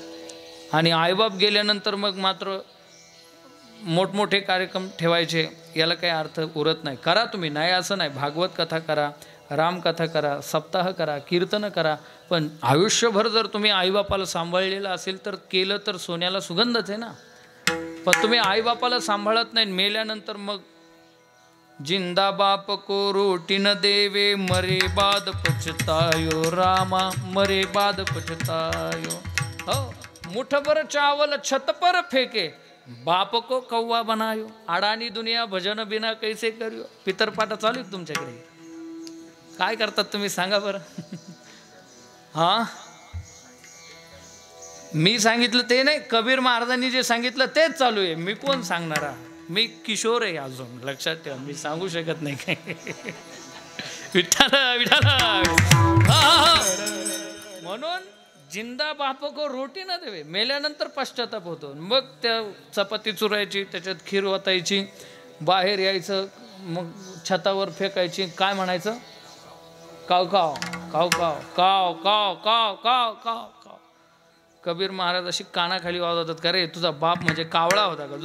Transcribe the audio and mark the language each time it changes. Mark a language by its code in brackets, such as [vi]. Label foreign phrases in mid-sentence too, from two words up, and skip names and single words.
[mr] आणि आईबाप गेल्यानंतर मग मात्र मोठमोठे कार्यक्रम ठेवायचे, याला काही अर्थ उरत नाही. करा तुम्ही, नाही असं नाही. भागवत कथा करा, रामकथा करा, सप्ताह करा, कीर्तन करा. पण आयुष्यभर जर तुम्ही आईबापाला सांभाळलेलं असेल तर केलं तर सोन्याला सुगंधच आहे ना. पण तुम्ही आईबापाला सांभाळत नाही, मेल्यानंतर मग [hi] जिंदा बाप को रोटी न देवे, मरे बाद पछतायो रामा, मरे बाद पछतायो. हो, मुठभर चावल छत पर फेके, बाप को कौवा बनायो. अडाणी दुनिया भजन बिना कैसे करियो. [mr] पितरपाटा चालू आहे तुमच्याकडे. काय करतात तुम्ही सांगा बरं. हा, मी सांगितलं ते नाही, कबीर महाराजांनी जे सांगितलं तेच चालू आहे. मी कोण सांगणारा? मी किशोर आहे अजून, लक्षात ठेवा. मी सांगू शकत नाही काय. विठ्ठल विठ्ठल. [hi] म्हणून जिंदा बाप को रोटी न देवे, [mr] मेल्यानंतर पश्चाताप होतो. मग त्या चपाती चुरायची, त्याच्यात खीर ओतायची, बाहेर यायचं, मग छतावर फेकायची. काय म्हणायचं? काव काव काव काव काव काव काव काव काव काव. कबीर महाराज अशी कानाखाली वाजवतात का रे, तुझा बाप म्हणजे कावळा होता का?